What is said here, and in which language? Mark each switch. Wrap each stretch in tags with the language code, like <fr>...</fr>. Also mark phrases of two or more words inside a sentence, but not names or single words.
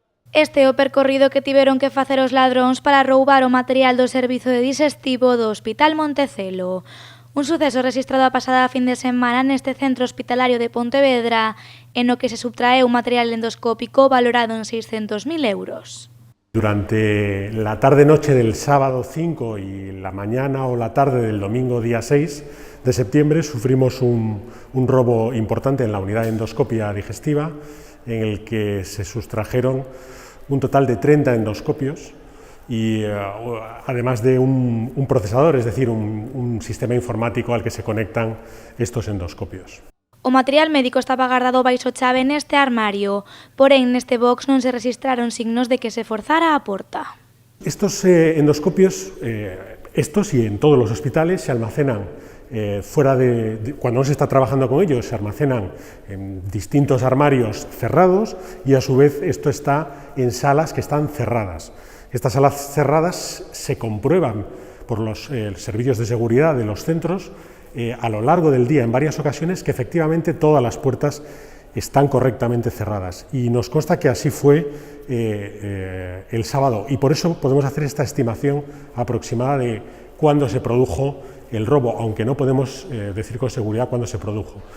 <gl>Este é o percorrido que tiveron que facer os ladróns para roubar o material do servizo de dixestivo do Hospital Montecelo. Un suceso rexistrado a pasada fin de semana neste centro hospitalario de Pontevedra, en o que se subtrae un material endoscópico valorado en 600.000 euros.</gl> <es>Durante la tarde-noche del sábado 5 y la mañana o la tarde del domingo día 6 de septiembre sufrimos un robo importante en la unidad de endoscopia digestiva, en el que se sustrajeron un total de 30 endoscopios y además de un procesador, es decir, un sistema informático al que se conectan estos endoscopios.</es> <gl>O material médico estaba guardado baixo chave neste armario, porén neste box non se rexistraron signos de que se forzara a porta.</gl> <es>Estos endoscopios, estos y en todos los hospitales, se almacenan cuando no se está trabajando con ellos, se almacenan en distintos armarios cerrados y a su vez esto está en salas que están cerradas. Estas salas cerradas se comprueban por los servicios de seguridad de los centros a lo largo del día, en varias ocasiones, que efectivamente todas las puertas están correctamente cerradas, y nos consta que así fue el sábado, y por eso podemos hacer esta estimación aproximada de cuándo se produjo el robo, aunque no podemos decir con seguridad cuándo se produjo.</es>